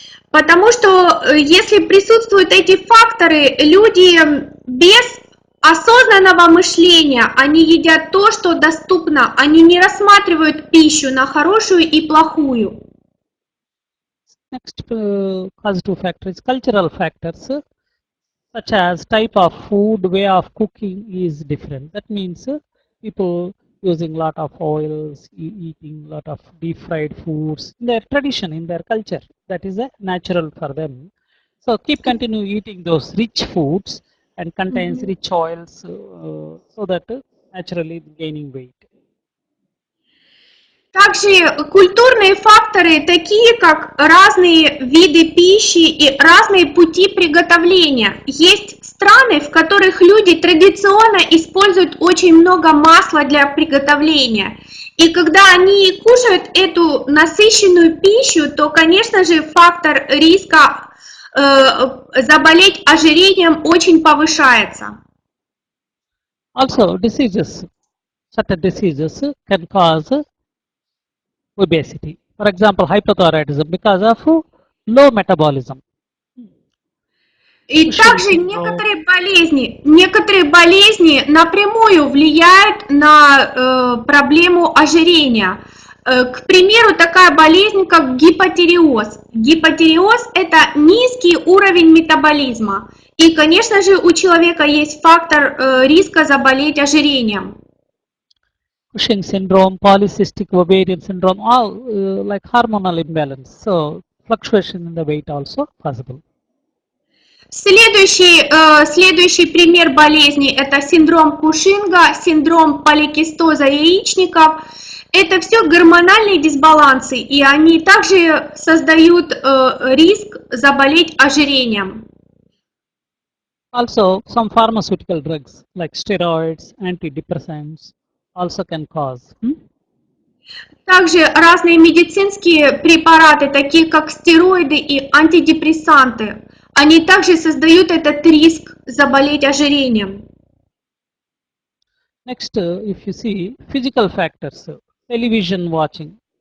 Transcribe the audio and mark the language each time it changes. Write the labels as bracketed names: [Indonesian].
[Russian] Потому что если присутствуют эти факторы, люди без осознанного мышления, они едят то, что доступно, они не рассматривают пищу на хорошую и плохую. [English] Next positive factor is cultural factors, such as type of food, way of cooking is different. That means people using lot of oils, eating lot of deep fried foods, in their tradition, in their culture, that is natural for them. So continue eating those rich foods and contains rich oils, so that naturally gaining weight. [Russian] Также культурные факторы, такие как разные виды пищи и разные пути приготовления. Есть страны, в которых люди традиционно используют очень много масла для приготовления. И когда они кушают эту насыщенную пищу, то, конечно же, фактор риска заболеть ожирением очень повышается. [English] Also, diseases, certain diseases can cause obesity. For example, hypothyroidism because of low metabolism. [Russian] И также некоторые болезни напрямую влияют на проблему ожирения. К примеру, такая болезнь, как гипотиреоз. Гипотиреоз – это низкий уровень метаболизма. И, конечно же, у человека есть фактор риска заболеть ожирением. [English] Cushing syndrome, polycystic ovarian syndrome, all like hormonal imbalance. So fluctuation in the weight also possible. [Russian] Следующий пример болезни – это синдром Кушинга, синдром поликистоза яичников. Это все гормональные дисбалансы, и они также создают риск заболеть ожирением. [English] Also, some pharmaceutical drugs like steroids, antidepressants also can cause. [Russian] Также разные медицинские препараты, такие как стероиды и антидепрессанты, они также создают этот риск заболеть ожирением. [English] Next, if you see physical factors, television watching.